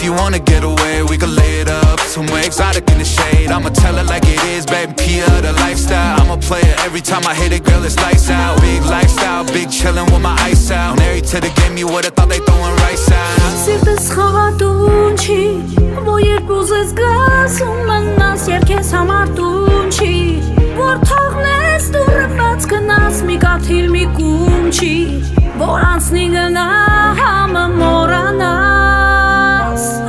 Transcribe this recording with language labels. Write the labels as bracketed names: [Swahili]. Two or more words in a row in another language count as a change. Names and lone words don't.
[English] wanna get away, we could lay it up somewhere exotic in the shade. I'ma tell it like it is, baby, Kia, the lifestyle. I'm a player, every time I hit it, girl, it's lights out. Big lifestyle, big chillin' with my ice out. Married to the game, you would've thought they throwin' rice out. [Armenian] Սիրտս խաղատուն չի, որ երբ ուզես գաս ու մնաս և քեզ համար տուն չի, որ թողնես դուրը բաց գնաս մի կաթիլ մի կում չի, որ անցնի գնա համը մորանաս.